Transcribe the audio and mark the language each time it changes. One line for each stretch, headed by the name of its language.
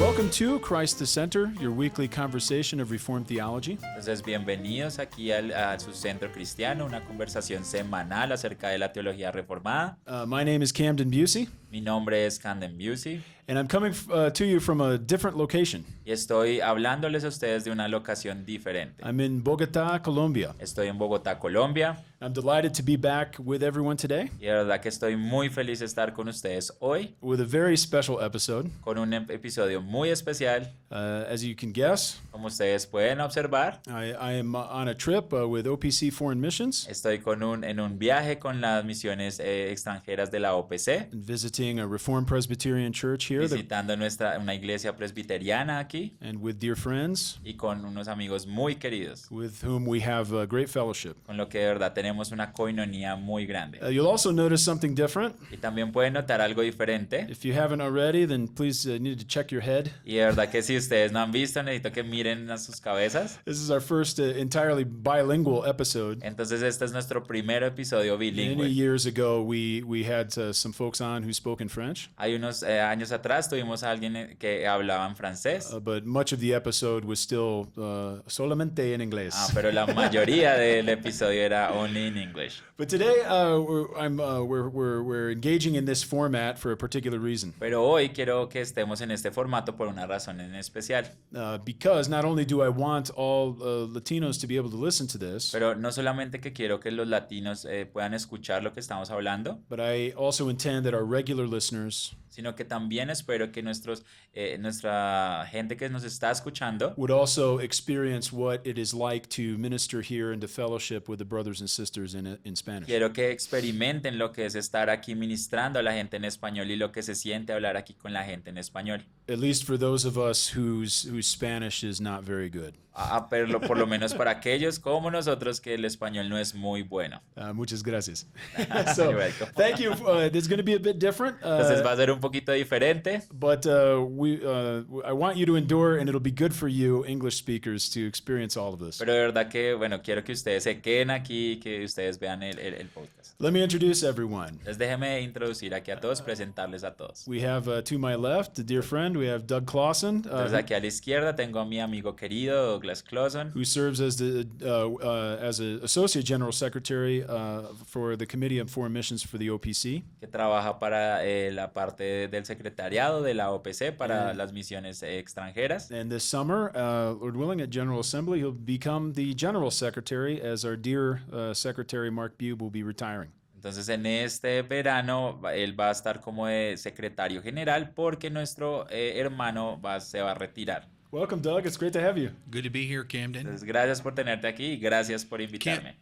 English: to Christ the Center, your weekly conversation of Reformed theology.
Spanish: Entonces, bienvenidos aquí a su centro cristiano, una conversación semanal acerca de la teología reformada.
English: My name is Camden Busey,
Spanish: Mi nombre es Camden Busey
English: and I'm coming to you from a different location.
Spanish: y estoy hablándoles a ustedes de una locación diferente.
English: I'm in Bogotá, Colombia.
Spanish: Estoy en Bogotá, Colombia,
English: I'm delighted to be back with everyone today
Spanish: y de verdad que estoy muy feliz de estar con ustedes hoy
English: with a very special episode.
Spanish: con un episodio muy especial.
English: As you can guess,
Spanish: Como ustedes pueden observar,
English: I am on a trip with OPC Foreign Missions
Spanish: estoy en un viaje con las misiones extranjeras de la OPC,
English: and visiting a Reformed Presbyterian church here
Spanish: visitando una iglesia presbiteriana aquí
English: and with dear friends
Spanish: y con unos amigos muy queridos,
English: with whom we have a great fellowship.
Spanish: con lo que de verdad tenemos una coinonía muy grande.
English: You'll also notice something different.
Spanish: Y también pueden notar algo diferente.
English: If you haven't already, then please need to check your head.
Spanish: Y de verdad que si ustedes no han visto, necesito que miren a sus cabezas.
English: This is our first entirely bilingual episode.
Spanish: Entonces este es nuestro primer episodio
English: Many
Spanish: bilingüe.
English: years ago, we had some folks on who spoke in French,
Spanish: Hay unos años atrás tuvimos a alguien que hablaba en francés,
English: but much of the episode was still
Spanish: solamente en inglés. pero la mayoría del episodio era
English: only in English. But today, we're engaging in this format for a particular reason.
Spanish: Pero hoy quiero que estemos en este formato por una razón en especial.
English: Because not only do I want all Latinos to be able to listen to this,
Spanish: Pero no solamente que quiero que los latinos puedan escuchar lo que estamos hablando,
English: but I also intend that our regular listeners
Spanish: sino que también espero que nuestra gente que nos está escuchando
English: would also experience what it is like to minister here and to fellowship with the brothers and sisters in Spanish.
Spanish: quiero que experimenten lo que es estar aquí ministrando a la gente en español y lo que se siente hablar aquí con la gente en español.
English: At least for those of us whose Spanish is not very good.
Spanish: Pero por lo menos para aquellos como nosotros que el español no es muy bueno. Muchas gracias.
English: You're welcome. Thank you. It's going to be a bit different.
Spanish: Entonces va a ser un poquito diferente,
English: But I want you to endure, and it'll be good for you, English speakers, to experience all of this.
Spanish: pero de verdad que, bueno, quiero que ustedes se queden aquí y que ustedes vean el podcast.
English: Let me introduce everyone.
Spanish: Entonces déjenme introducir aquí a todos, presentarles a todos.
English: We have to my left, a dear friend, we have Doug Clawson,
Spanish: Entonces aquí a la izquierda tengo a mi amigo querido Douglas Clawson,
English: who serves as as an associate general secretary for the Committee on Foreign Missions for the OPC.
Spanish: que trabaja para la parte del secretariado de la OPC para las misiones extranjeras.
English: And this summer, Lord willing, at General Assembly, he'll become the general secretary as our dear Secretary Mark Bube will be retiring.
Spanish: Entonces en este verano él va a estar como de secretario general porque nuestro hermano se va a retirar.
English: Welcome, Doug. It's great to have you. Good to be here, Camden.
Spanish: Entonces gracias por tenerte aquí y gracias por invitarme.